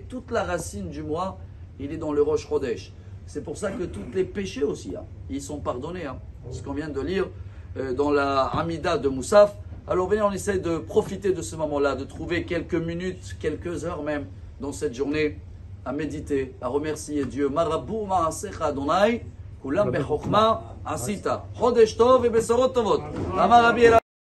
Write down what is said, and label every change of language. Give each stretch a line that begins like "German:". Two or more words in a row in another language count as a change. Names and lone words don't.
French: Toute la racine du mois, il est dans le Rosh Chodesh. C'est pour ça que tous les péchés aussi, ils sont pardonnés. Ce qu'on vient de lire dans la Hamida de Moussaf. Alors venez, on essaie de profiter de ce moment-là, de trouver quelques minutes, quelques heures même dans cette journée à méditer, à remercier Dieu.
Hebrew: מה רבו מעשיך אדוני כולם בחכמה עשית. חודש טוב et בשורות טובות. אמר רבי